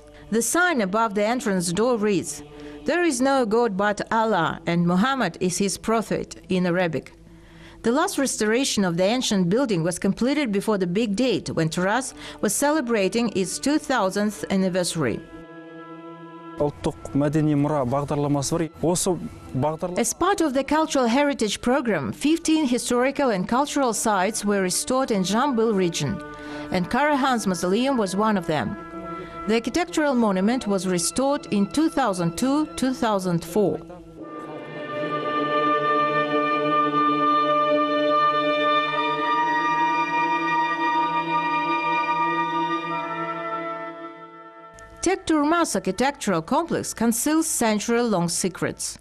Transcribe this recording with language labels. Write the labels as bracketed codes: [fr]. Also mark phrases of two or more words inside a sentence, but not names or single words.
[en] The sign above the entrance door reads, "There is no God but Allah, and Muhammad is his prophet," in Arabic. The last restoration of the ancient building was completed before the big date when Taraz was celebrating its 2000th anniversary. [kk] Ұлттық мәдени мұра бағдарламасы бар. Осы бағдарлама [en] As part of the Cultural Heritage Program, 15 historical and cultural sites were restored in Jambul region, and Karahan's mausoleum was one of them. The architectural monument was restored in 2002-2004. Tekturmas architectural complex conceals century-long secrets.